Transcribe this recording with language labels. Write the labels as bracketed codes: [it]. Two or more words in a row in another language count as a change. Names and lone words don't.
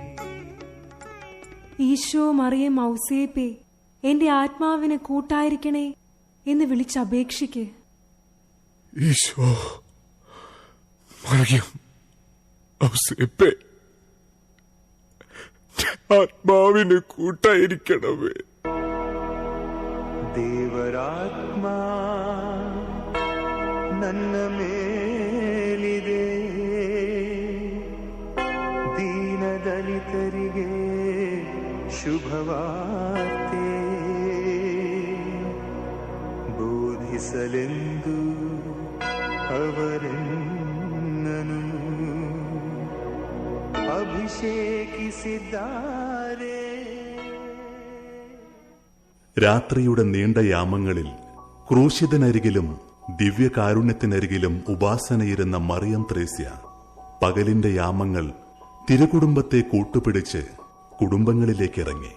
[ml] ഈശോ, മറിയം, ഔസേപ്പേ, എന്റെ ആത്മാവിന് കൂട്ടായിരിക്കണേ എന്ന് വിളിച്ചപേക്ഷിക്ക്. ഈശോ, മറിയം, ഔസേപ്പേ, ആത്മാവിന് കൂട്ടായിരിക്കണമേ. [kn] ದೇವರಾತ್ಮ ನನ್ನ ಮೇಲಿದೆ, ದೀನದಲಿತರಿಗೆ ಶುಭವಾರ್ತೆ ಬೋಧಿಸಲೆಂದು ಅವರನ್ನನು ಅಭಿಷೇಕಿಸಿದ್ದಾರೆ. [ml] രാത്രിയുടെ നീണ്ട യാമങ്ങളിൽ ക്രൂശിതനരികിലും ദിവ്യകാരുണ്യത്തിനരികിലും ഉപാസനയിരുന്ന മറിയം ത്രേസ്യ പകലിന്റെ യാമങ്ങൾ തിരുകുടുംബത്തെ കൂട്ടുപിടിച്ച് കുടുംബങ്ങളിലേക്കിറങ്ങി.